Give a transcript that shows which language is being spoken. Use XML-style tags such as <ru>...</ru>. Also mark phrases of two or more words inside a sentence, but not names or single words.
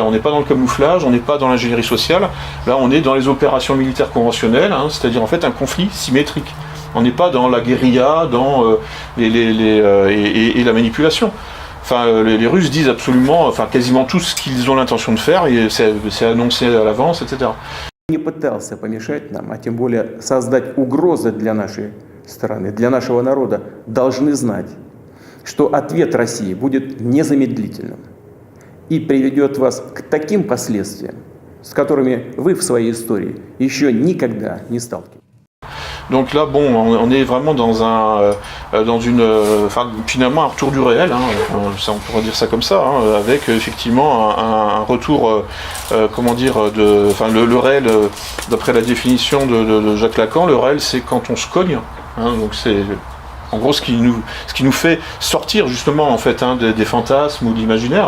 <fr>On n'est pas dans le camouflage, on n'est pas dans l'ingénierie sociale. Là, on est dans les opérations militaires conventionnelles, c'est-à-dire en fait un conflit symétrique. On n'est pas dans la guérilla, dans et la manipulation. Les Russes disent absolument, quasiment tout ce qu'ils ont l'intention de faire, et c'est annoncé à l'avance, etc.</fr> <ru>Не пытался помешать нам, а тем более создать угрозы для нашей страны, для нашего народа, должны знать, что ответ России будет незамедлительным и приведет вас к таким последствиям, с которыми вы в своей истории еще никогда не сталкивались.</ru> <fr>Donc là, bon, on est vraiment finalement un retour du réel, on pourrait dire ça comme ça, avec effectivement un retour, le réel, d'après la définition de Jacques Lacan, le réel c'est quand on se cogne, donc c'est en gros ce qui nous fait sortir justement en fait des fantasmes ou de l'imaginaire.</fr>